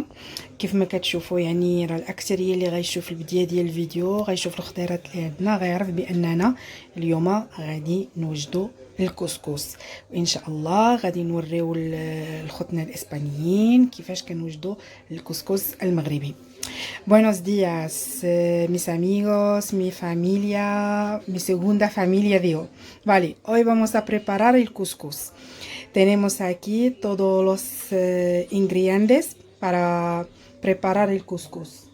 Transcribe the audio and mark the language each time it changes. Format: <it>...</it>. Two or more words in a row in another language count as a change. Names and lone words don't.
<ar>كيف ما كتشوفوا يعني راه الاكثريه اللي غيشوف البدايه ديال الفيديو غيشوف الخضيرات اللي عندنا، غيعرف باننا اليوم غادي نوجدوا الكسكس، وان شاء الله غادي نوريو الخوتنا الاسبانيين كيفاش كنوجدوا الكسكس المغربي.</ar> <es>Buenos días, mis amigos, mi familia, mi segunda familia digo. Vale, hoy vamos a preparar el couscous. Tenemos aquí todos los ingredientes para preparar el couscous.</es>